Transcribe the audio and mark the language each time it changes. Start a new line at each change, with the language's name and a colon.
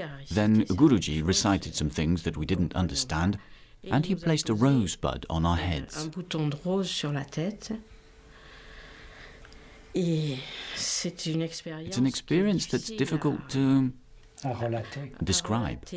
English: Then Guruji recited some things that we didn't understand, and he placed a rosebud on our heads.
French: Un bouton de rose sur la tête. Et c'est une expérience.
English: It's an experience that's difficult to describe.